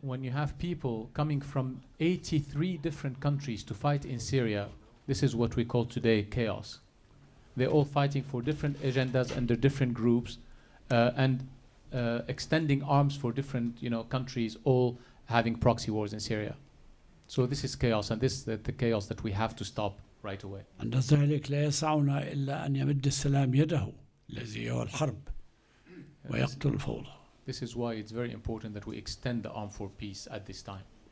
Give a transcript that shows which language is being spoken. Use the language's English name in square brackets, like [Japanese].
[English] When you have people coming from 83 different countries to fight in Syria, this is what we call today chaos. They're all fighting for different agendas under different groups, and extending arms for different countries, all having proxy wars in Syria. So this is chaos, and this is the chaos that we have to stop right away. [Arabic] عند ذلك لا يسعنا إلا أن يمد السلام يده الذي هو الحرب ويقتل الفوضى. [English] This is why it's very important that we extend the arm for peace at this time.